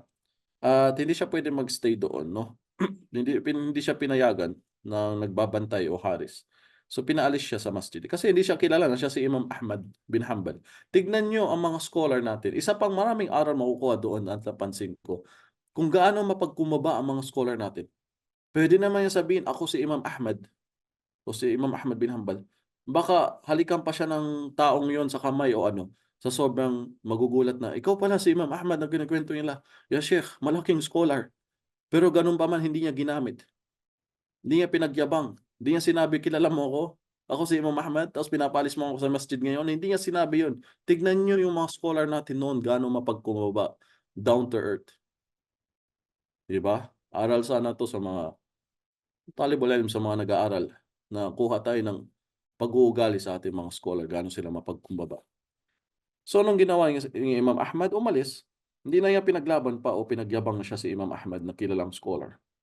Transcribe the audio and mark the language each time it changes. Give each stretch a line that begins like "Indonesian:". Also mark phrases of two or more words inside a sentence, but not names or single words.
Filipino: At hindi siya pwede mag-stay doon, no? Hindi siya pinayagan ng nagbabantay o haris. So pinaalis siya sa masjid. Kasi hindi siya kilala na siya si Imam Ahmad bin Hanbal. Tignan nyo ang mga scholar natin. Isa pang maraming aral makukuha doon at napansin ko. Kung gaano mapagkumaba ang mga scholar natin. Pwede naman yung sabihin, ako si Imam Ahmad o si Imam Ahmad bin Hanbal. Baka halikan pa siya ng taong yon sa kamay o ano. Sa sobrang magugulat na, ikaw pala si Imam Ahmad na kinikwento nila.
Arabic: يا شيخ,
Filipino: malaking scholar. Pero ganun pa man, hindi niya ginamit. Hindi niya pinagyabang. Hindi niya sinabi, kilala mo ako? Ako si Imam Ahmad, tapos pinapalis mo ako sa masjid ngayon. Hindi niya sinabi yun. Tignan niyo yung mga scholar natin noon, gaano mapagkumaba.
English: Down to earth.
Filipino: Diba? Aral sana to sa mga
Arabic: طالب العلم,
Filipino: sa mga nag-aaral na kuha tayo ng pag-uugali sa ating mga scholar, gaano sila mapagkumbaba. So, anong ginawa ni Imam Ahmad? Umalis. Hindi na niya pinaglaban pa o pinagyabang na siya si Imam Ahmad na kilalang scholar.